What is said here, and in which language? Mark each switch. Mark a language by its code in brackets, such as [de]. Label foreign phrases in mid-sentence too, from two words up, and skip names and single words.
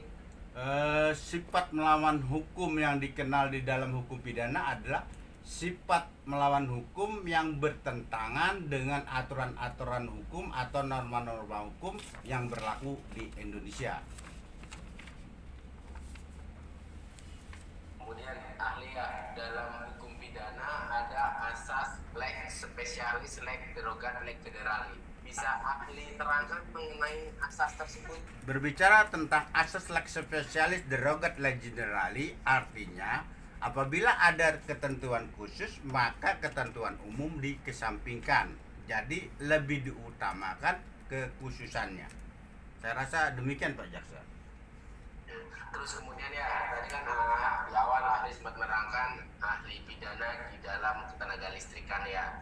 [id] Sifat melawan hukum yang dikenal di dalam hukum pidana adalah sifat melawan hukum yang bertentangan dengan aturan-aturan hukum atau norma-norma hukum yang berlaku di Indonesia. Kemudian ahli ya, dalam hukum pidana ada asas [la] lex specialis, lex derogat, lex generali. [id] Bisa ahli terangkan mengenai asas tersebut? Berbicara tentang asas [la] lex specialis derogat lex generali, [id] artinya apabila ada ketentuan khusus maka ketentuan umum dikesampingkan. Jadi lebih diutamakan kekhususannya. Saya rasa demikian Pak Jaksa. Terus kemudian ya, tadi kan di awal ahli sempat menerangkan ahli pidana di dalam ketenaga listrikan ya.